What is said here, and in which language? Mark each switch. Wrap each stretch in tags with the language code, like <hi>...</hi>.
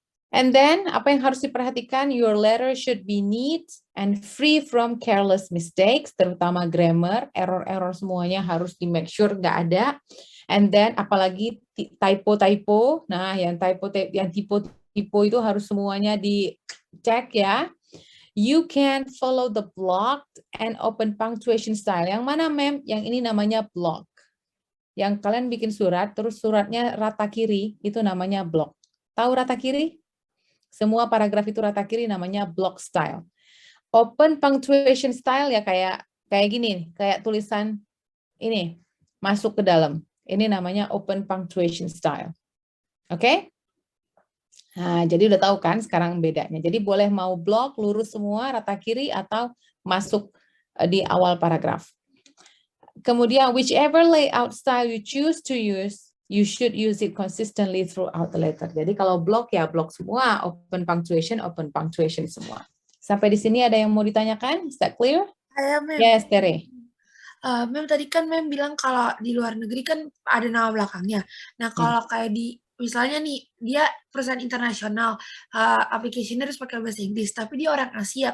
<en>And then,</en> <id>apa yang harus diperhatikan?</id> <en>Your letter should be neat and free from careless mistakes,</en> <id>terutama grammar, error-error semuanya harus di make sure nggak ada. And then, apalagi typo-typo, nah yang typo itu harus semuanya dicek ya.</id> <en>You can follow the blocked and open punctuation style.</en> <id>Yang mana, Mem? Yang ini namanya block. Yang kalian bikin surat, terus suratnya rata kiri, itu namanya block. Tahu rata kiri? Semua paragraf itu rata kiri namanya block style. Open punctuation style ya kayak gini, kayak tulisan ini masuk ke dalam. Ini namanya open punctuation style. Oke? Nah, jadi udah tahu kan sekarang bedanya. Jadi boleh mau block lurus semua rata kiri atau masuk di awal paragraf.</id> <en>Kemudian whichever layout style you choose to use, you should use it consistently throughout the letter.</en> <id>Jadi kalau block ya block semua, open punctuation semua. Sampai di sini ada yang mau ditanyakan?</id> <en>Is that clear?</en> <id>Saya, Mem.</id> <en>Yes, Tere.</en> <id>Mem tadi kan Mem bilang kalau di luar negeri kan ada nama belakangnya. Nah kalau kayak di misalnya nih dia perusahaan internasional, aplikasinya harus pakai bahasa Inggris, tapi dia orang Asia.</id>